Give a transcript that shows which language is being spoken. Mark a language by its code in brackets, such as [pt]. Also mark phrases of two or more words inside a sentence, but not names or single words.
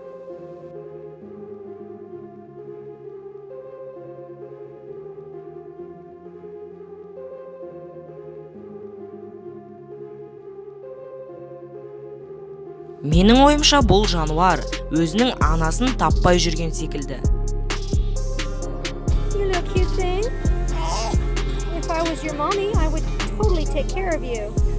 [kk] Менің ойымша бұл жануар өзінің анасын таппай жүрген секілді. [en] You little cute thing. If I was your mommy, I would totally take care of you.